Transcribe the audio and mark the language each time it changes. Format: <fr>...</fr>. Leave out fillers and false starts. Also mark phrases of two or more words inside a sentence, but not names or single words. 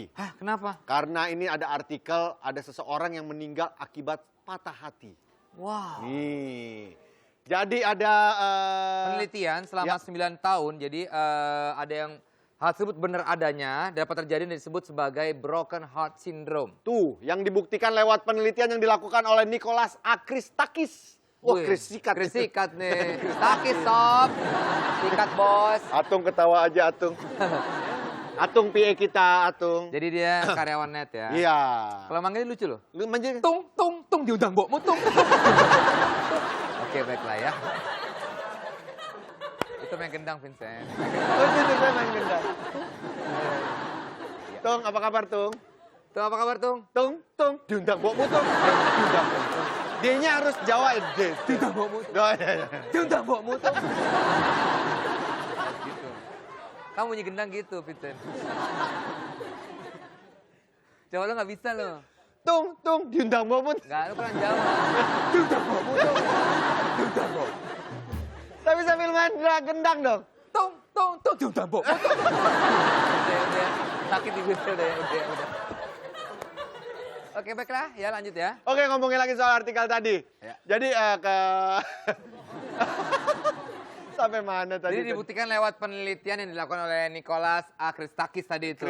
<id>Hah, kenapa? Karena ini ada artikel, ada seseorang yang meninggal akibat patah hati. Wow. Nih, jadi ada Penelitian selama 9 tahun, jadi ada yang hal tersebut benar adanya dapat terjadi dan disebut sebagai</id> <en>broken heart syndrome.</en> <id>tuh yang dibuktikan lewat penelitian yang dilakukan oleh Nicholas Akristakis. Wah, Wih, Kris sikat. Kris sikat nih. Takis sob. Sikat bos. Atung ketawa aja, Atung. Atung PA kita, Atung. Jadi dia karyawan net ya. Iya. Kalau manggilnya lucu loh. Lu manggil.</id> <jv>Tung diundang mbokmu tung.</jv> <id>Oke baiklah ya. Itu main gendang Vincent. Oh, itu saya main gendang. Tung, apa kabar, Tung? Tung apa kabar Tung?</id> <jv>Tung, diundang mbokmu, Tung. Diundang mbokmu.</jv> <id>D-nya harus Jawa, D.</id> <jv>Diundang mbokmu.</jv> <id>Oh, iya.</id> <jv>Diundang mbokmu Tung. Gitu.</jv> <id>Kamu bunyi gendang gitu Vincent. Jawa lo nggak bisa lo.</id> <jv>Tung, diundang mbokmu.</jv> <id>Nggak, lo kurang Jawa.</id> <jv>Diundang mbokmu Tung. Diundang mbok.</jv> <id>Tapi sambil main gendang dong.</id> <jv>Tung, diundang mbokmu Tung.</jv> <id>Udah. Sakit di gue udah. Oke baiklah, ya lanjut ya. Oke, ngomongin lagi soal artikel tadi. Ya. Jadi sampai mana tadi? Jadi dibuktikan lewat penelitian yang dilakukan oleh Nicholas Akristakis tadi itu.</id>